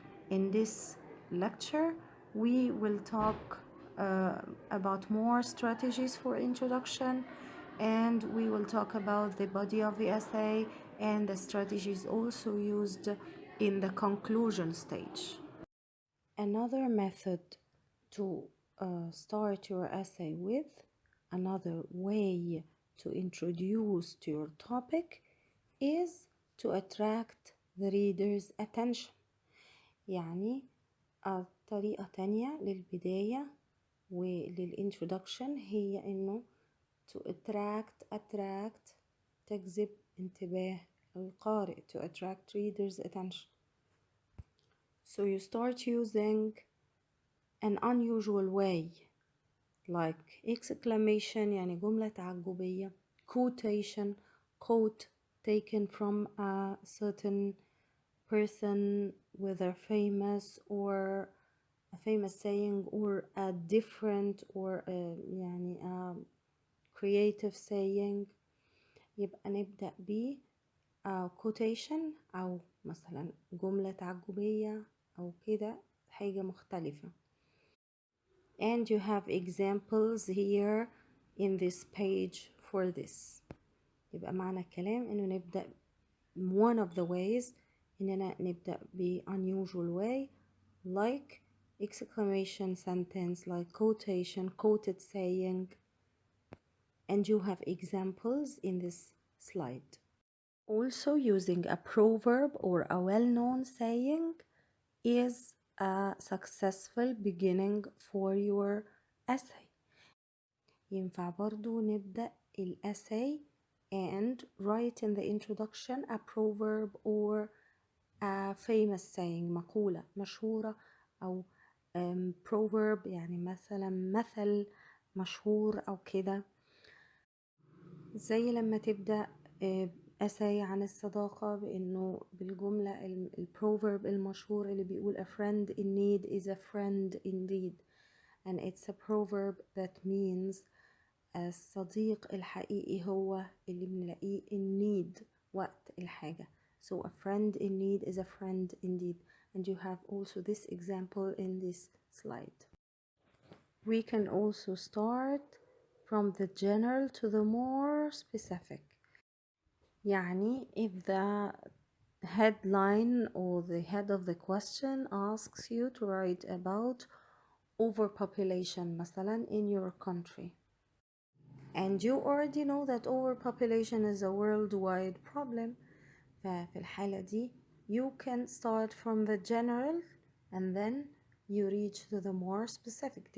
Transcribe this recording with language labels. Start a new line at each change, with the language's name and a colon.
English: In this lecture, we will talk about more strategies for introduction, and we will talk about the body of the essay and the strategies also used in the conclusion stage. Another method to start your essay with, another way to introduce to your topic, is to attract the reader's attention.
Arabic: يعني طريقة تانية للبداية وللintroduction هي إنه
English: to attract
Arabic: تجذب انتباه القارئ,
English: to attract reader's attention. So you start using an unusual way like exclamation
Arabic: يعني جملة تعجبية,
English: quotation, quote taken from a certain person, whether famous or a famous saying or a different or يعني a creative saying.
Arabic: يبقى نبدأ ب quotation أو مثلا جملة تعجبية أو كده حاجة مختلفة.
English: And you have examples here in this page for this.
Arabic: يبقى معنى الكلام إنه نبدأ
English: one of the ways
Arabic: إننا نبدأ ب
English: unusual way like exclamation sentence, like quotation, quoted saying, and you have examples in this slide. Also, using a proverb or a well-known saying is a successful beginning for your essay.
Arabic: ينفع برضو نبدأ الessay
English: and write in the introduction a proverb or a famous saying,
Arabic: مقولة مشهورة أو proverb يعني مثلا مثل مشهور أو كده. زي لما تبدأ essay عن الصداقة بإنه بالجملة البروفرب المشهور اللي بيقول
English: a friend in need is a friend indeed, and it's a proverb that means
Arabic: الصديق الحقيقي هو اللي بنلاقيه
English: in need
Arabic: وقت الحاجة.
English: So a friend in need is a friend indeed, and you have also this example in this slide. We can also start from the general to the more specific. يعني if the headline or the head of the question asks you to write about overpopulation مثلا in your country, and you already know that overpopulation is a worldwide problem,
Arabic: ففي الحالة دي
English: you can start from the general and then you reach to the more specific.